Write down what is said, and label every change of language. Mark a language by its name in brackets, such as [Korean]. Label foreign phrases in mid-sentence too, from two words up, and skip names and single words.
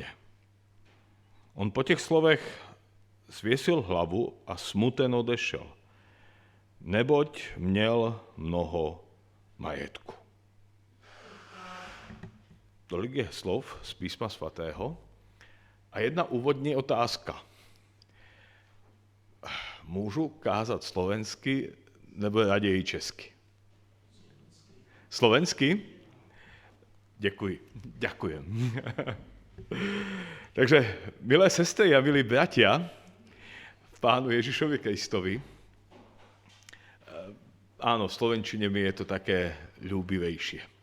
[Czech] On po těch slovech zvěsil hlavu a smuten odešel, neboť měl mnoho majetku. Tolik je slov z písma svatého a jedna úvodní otázka. Můžu kázat slovensky nebo raději česky? Slovensky? [Slovak] Ďakujem. Takže, milé sestry a milí bratia v Pánu Ježišovi Kristovi, áno, v slovenčine mi je to také ľúbivejšie.